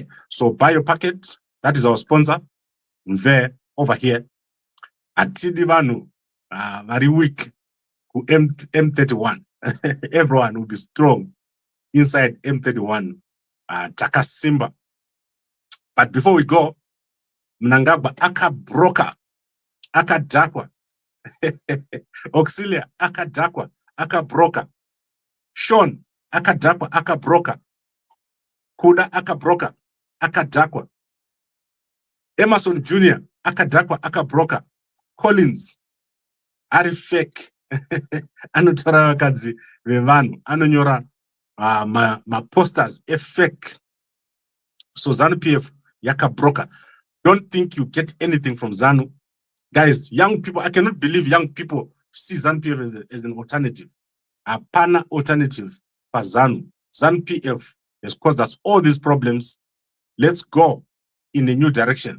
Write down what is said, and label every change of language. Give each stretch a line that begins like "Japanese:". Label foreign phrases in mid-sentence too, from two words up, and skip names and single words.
English: So buy your packet. That is our sponsor. Mve over here.
Shona: Atidi Vanu,
English: very weak. M31. Everyone will be strong inside M31. Takasimba. But before we go,
Shona: Mnangagwa aka broker, aka dakwa. Auxilia aka dakwa, aka broker. Sean aka dakwa, aka broker. Kuda aka broker, aka dakwa. Emerson Jr. aka dakwa, aka broker. Collins ari fake. Anotora vakadzi vevanhu anonyora ma posters fake. So ZANU PF yaka broker.
English: Don't think you get anything from ZANU. Guys, young people, I cannot believe young people see ZANU PF as an alternative.
Shona: A pana alternative for ZANU.
English: ZANU PF has caused us all these problems. Let's go in a new direction.